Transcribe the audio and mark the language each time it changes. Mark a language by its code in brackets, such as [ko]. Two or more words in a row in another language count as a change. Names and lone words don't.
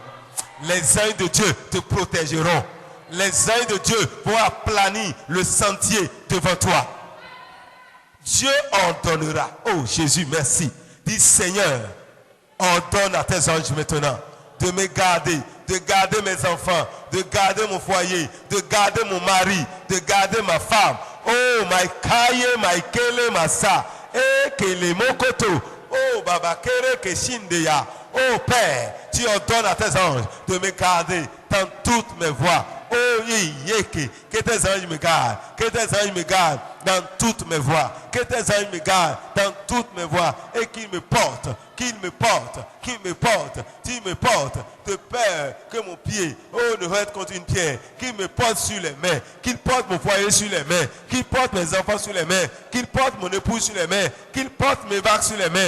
[fr] Les anges de Dieu te protégeront. Les anges de Dieu vont aplanir le sentier devant toi. Dieu ordonnera. Oh Jésus, merci. Dis Seigneur, ordonne à tes anges maintenant de me garder, de garder mes enfants, de garder mon foyer, de garder mon mari, de garder ma femme. Oh, my kaye, my kele, masa, kele mokoto. Oh, baba kere keshindeya. Oh Père, tu ordonnes à tes anges de me garder dans toutes mes voies. Oh, yeke, que tes anges me gardent, que tes anges me gardent dans toutes mes voies, que tes anges me gardent dans toutes mes voies et qu'ils me portent, qu'ils me portent, qu'ils me portent, qu'ils me portent, de peur que mon pied, oh, ne heurte contre une pierre, qu'ils me portent sur les mains, qu'ils portent mon foyer sur les mains, qu'ils portent mes enfants sur les mains, qu'ils portent mon épouse sur les mains, qu'ils portent mes vagues sur les mains.